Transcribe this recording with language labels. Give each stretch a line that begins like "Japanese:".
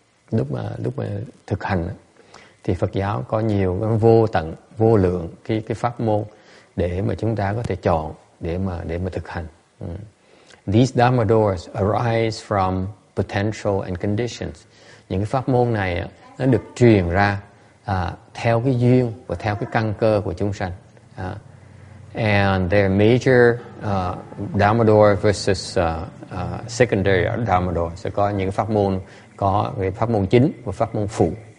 Vietnamese: Lúc mà thực hành thì Phật giáo có nhiều vô tận, vô lượng cái pháp môn để mà chúng ta có thể chọn để mà thực hành.
English: These dharma doors arise from potential and conditions.
Vietnamese: Những cái pháp môn này nó được truyền ra theo cái duyên và theo cái căn cơ của chúng sanh.
English: And there are major dharma door versus secondary dharma door.
Vietnamese: Sẽ có những cái pháp môn, có cái pháp môn chính và pháp môn phụ.